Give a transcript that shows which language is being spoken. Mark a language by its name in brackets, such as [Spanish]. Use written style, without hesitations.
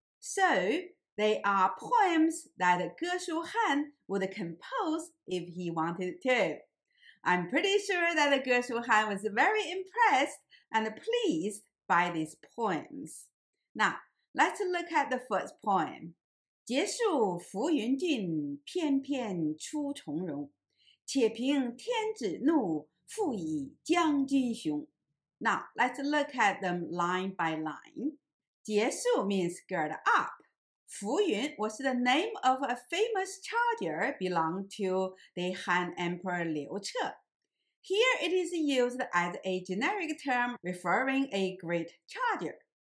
[English] So, they are poems that Geshu Han would compose if he wanted to. I'm pretty sure that Geshu Han was very impressed and pleased by these poems. Now, let's look at the first poem. [Chinese] 结束浮云骏，翩翩出从戎。且凭天子怒，复倚将军雄. [English] Now, let's look at them line by line. 结束 means gird up. 浮云 was the name of a famous charger belonging to the Han Emperor Liu Che. Here it is used as a generic term referring a great charger.